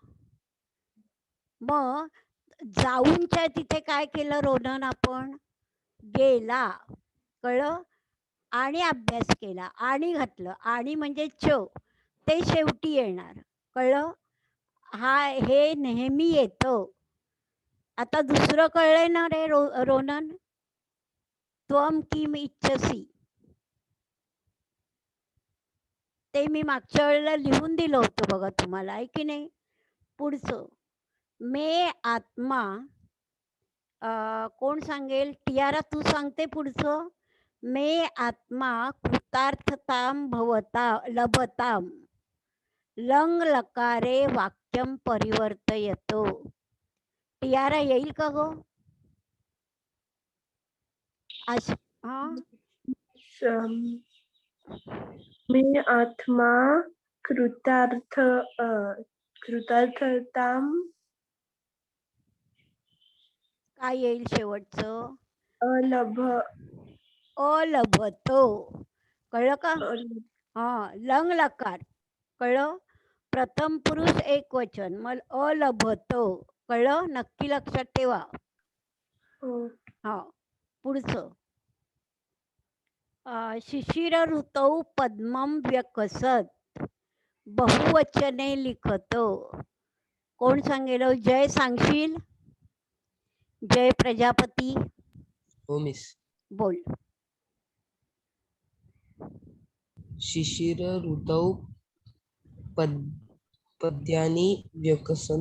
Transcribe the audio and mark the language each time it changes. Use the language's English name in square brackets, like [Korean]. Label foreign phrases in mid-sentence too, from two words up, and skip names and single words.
[Marathi] मग जाऊनच्या तिथे काय केलं रोनन आपण, गेला, कळलं. आणि अभ्यास केला, आणि घातलं, आणि म्हणजे च, ते शेवटी येणार, कळलं. हे नेहमी येतं. आता दुसरं कळलंय ना रे रोनन, [Sanskrit] त्वम किम इच्छसी, [Marathi] ते मी मागच्या वेळेला लिहून दिलं होतं बघा तुम्हाला, आहे की नाही. पुढचं [Sanskrit] मे आत्मा, [Marathi] कोण सांगेल, टियारा तू सांगते पुढचं. [Sanskrit] मे आत्मा कृतार्थताम भवता लभताम, लंग लकारे वाक्यम परिवर्तयतो. [Marathi] टियारा येईल का गो? हा, [Sanskrit] मे आत्मा कृतार्थताम [Marathi] काय येईल शेवटचं, अलभतो, कळलं का. हा, लंग लकार, कळलं. प्रथम पुरुष एक वचन, मग अलभतो, कळलं. नक्की लक्षात ठेवा. हा, पुढचं [Sanskrit] शिशिर ऋतौ पद्मम व्यकसत, बहुवचने लिखतो. [Marathi] कोण सांगेल, जय सांगशील, जय प्रजापती, हो मिस. बोल. [Sanskrit] शिशिर ऋतौ पद्यानी व्यकसन.